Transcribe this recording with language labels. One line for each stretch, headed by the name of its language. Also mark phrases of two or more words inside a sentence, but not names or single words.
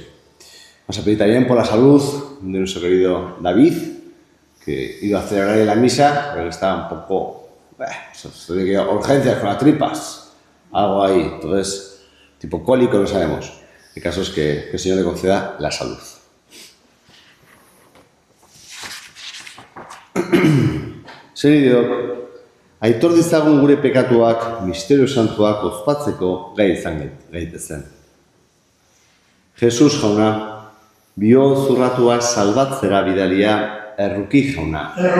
Spanish: Vamos a pedir también por la salud de nuestro querido David, que iba a celebrar la misa, pero estaba un poco, urgencias con las tripas, algo ahí, entonces, tipo cólico, no sabemos. El caso es que el Señor le conceda la salud.
Basque: Senideok, aitor dizagun gure pekatuak, misterio santuak ospatzeko gai izan gaitezen. Jesus jauna, bio zurratua salbatzera bidalia erruki jauna.